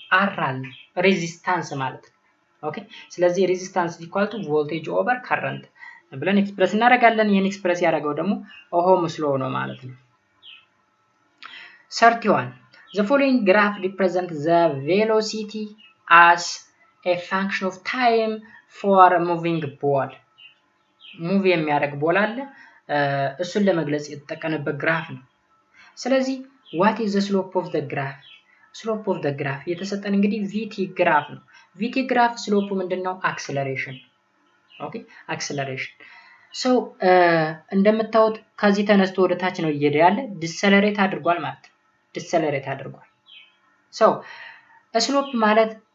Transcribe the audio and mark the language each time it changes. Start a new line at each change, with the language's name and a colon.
Amharic: አር አለ፣ ሬዚስታንስ ማለት ነው። ኦኬ፣ ስለዚህ ሬዚስታንስ ኢኳል ቱ ቮልቴጅ ኦቨር ከረንት ብለን ኤክስፕረስ እናደርጋለን። ይሄን ኤክስፕረስ ያደረገው ደግሞ ኦህምስ ሎ ነው ማለት ነው። 31.
English: The following graph represent the velocity as a function of time for a moving ball.
Amharic: ሙቭ የሚያደርግ ቦል አለ፣ እሱን ለመግለጽ የተጠቀመበት ግራፍ ነው። ስለዚህ
English: what is the slope of the graph?
Amharic: slope of the graph የተሰጠን እንግዲህ VT ግራፍ ነው። VT ግራፍ ስሎፑ ምንድነው? አክሰለሬሽን። ኦኬ፣ አክሰለሬሽን። ሶ እንደምታዩት ከዚህ ተነስቶ ወደ ታች ነው እየሄደ ያለ፣ ዲሰለሬት አድርጓል ማለት ነው። ዲሰለሬት አድርጓል። ሶ ስሎፕ ማለት